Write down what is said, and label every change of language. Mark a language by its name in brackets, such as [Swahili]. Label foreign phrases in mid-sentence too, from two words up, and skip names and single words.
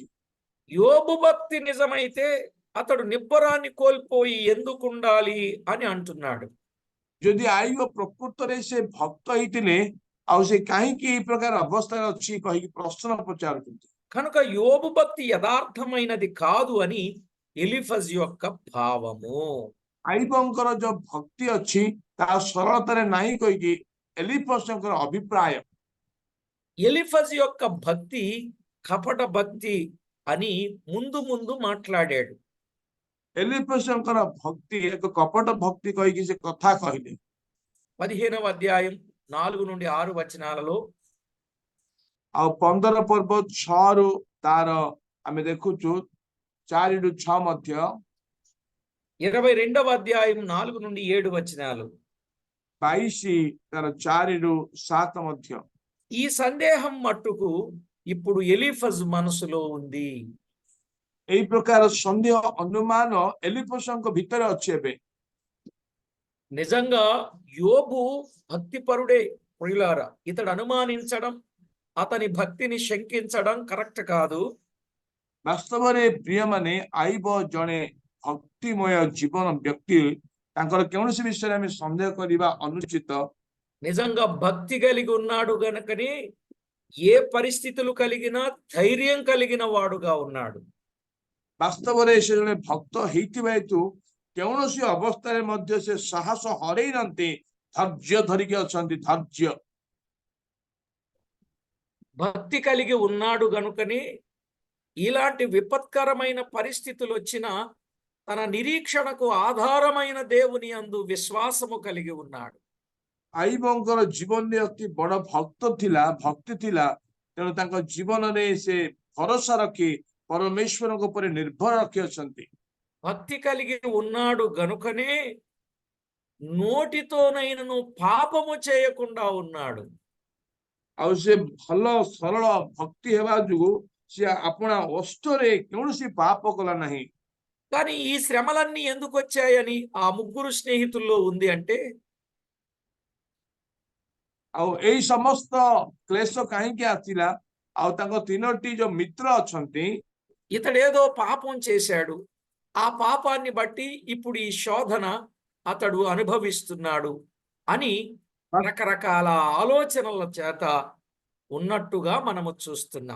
[Telugu] యోబు భక్తి నిజమైతే అతడు నిబ్బరాన్ని కోల్పోయి ఎందుకుండాలి అని అంటున్నాడు. [Odia] ଯଦି ଆଇବ ପ୍ରକୃତ ରେ ସେ ଭକ୍ତ ହିତିଲେ ଆଉ ସେ କାହିଁକି ଏଇ ପ୍ରକାର ଅବସ୍ଥାରେ ଅଛି କହିକି ପ୍ରଶ୍ନ ପଚାରୁଛନ୍ତି। [Telugu] కనుక యోబు భక్తి యథార్థమైనది కాదు అని ఎలిఫజ్ యొక్క భావము. [Odia] ଆଇବଙ୍କର ଯୋଉ ଭକ୍ତି ଅଛି ତାହା ସରଳତାରେ ନାହିଁ କହିକି ଏଲିଫସଙ୍କର ଅଭିପ୍ରାୟ। [Telugu] ఎలిఫజ్ యొక్క భక్తి కపట భక్తి అని ముందు ముందు మాట్లాడాడు. [Odia] ଏଲିଫସଙ୍କର ଭକ୍ତି ଏକ କପଟ ଭକ୍ତି କହିକି ସେ କଥା କହିଲେ। [Telugu] 15వ అధ్యాయం 4 నుండి 6 వచనాలలో [Odia] ଆଉ 15 ପର୍ବ 6ରୁ ତାର ଆମେ ଦେଖୁଛୁ 4ରୁ 6 ମଧ୍ୟ, [Telugu] 22వ అధ్యాయం 4 నుండి 7 వచనాలు. [Odia] 22 ତାର 4ରୁ 7 ମଧ୍ୟ। [Telugu] ఈ సందేహం మట్టుకు ఇప్పుడు ఎలీఫజ్ మనసులో ఉంది. [Odia] ଏଇ ପ୍ରକାର ସନ୍ଦେହ ଅନୁମାନ ଏଲିଫସଙ୍କ ଭିତରେ ଅଛି ଏବେ। [Telugu] నిజంగా యోబు భక్తిపరుడే ప్రియులారా. ఇతడు అనుమానించడం, అతని భక్తిని శంకించడం కరెక్ట్ కాదు. [Odia] ବାସ୍ତବରେ ପ୍ରିୟମାନେ ଆଇବ ଜଣେ ଭକ୍ତିମୟ ଜୀବନ ବ୍ୟକ୍ତି, ତାଙ୍କର କୌଣସି ବିଷୟରେ ଆମେ ସନ୍ଦେହ କରିବା ଅନୁଚିତ। [Telugu] నిజంగా భక్తి కలిగి ఉన్నాడు గనుకనే ఏ పరిస్థితులు కలిగినా ధైర్యం కలిగిన వాడుగా ఉన్నాడు. [Odia] ବାସ୍ତବରେ ସେ ଜଣେ ଭକ୍ତ ହେଇଥିବା ହେତୁ କୌଣସି ଅବସ୍ଥାରେ ମଧ୍ୟ ସେ ସାହସ ହରେଇ ନାହାନ୍ତି, ଧୈର୍ଯ୍ୟ ଧରିକି ଅଛନ୍ତି, ଧୈର୍ଯ୍ୟ। [Telugu] భక్తి కలిగి ఉన్నాడు గనుకనే ఇలాంటి విపత్కరమైన పరిస్థితులు వచ్చినా తన నిరీక్షణకు ఆధారమైన దేవుని యందు విశ్వాసము కలిగి ఉన్నాడు. [Odia] ଆଇବଙ୍କର ଜୀବନରେ ଅତି ବଡ ଭକ୍ତି ଥିଲା, ତେଣୁ ତାଙ୍କ ଜୀବନରେ ସେ ଭରସା ରଖି ପରମେଶ୍ୱରଙ୍କ ଉପରେ ନିର୍ଭର ରଖିଅଛନ୍ତି। [Telugu] భక్తి కలిగి ఉన్నాడు గనుకనే నోటితోనైనను పాపము చేయకుండా ఉన్నాడు. [Odia] ଆଉ ସେ ଭଲ ସରଳ ଭକ୍ତି ହେବା ଯୋଗୁ ସେ ଆପଣା ଅଷ୍ଟରେ କୌଣସି ପାପ କଲା ନାହିଁ। [Telugu] కానీ ఈ శ్రమలన్నీ ఎందుకు వచ్చాయని ఆ ముగ్గురు స్నేహితుల్లో ఉంది అంటే, [Odia] ଆଉ ଏଇ ସମସ୍ତ କ୍ଲେଶ କାହିଁକି ଆସିଲା? ଆଉ ତାଙ୍କ 3ଟି ଯୋଉ ମିତ୍ର ଅଛନ୍ତି, [Telugu] ఇతడేదో పాపం చేశాడు, ఆ పాపాన్ని బట్టి ఇప్పుడు ఈ శోధన అతడు అనుభవిస్తున్నాడు అని రకరకాల ఆలోచనల చేత ఉన్నట్టుగా మనము చూస్తున్నాం.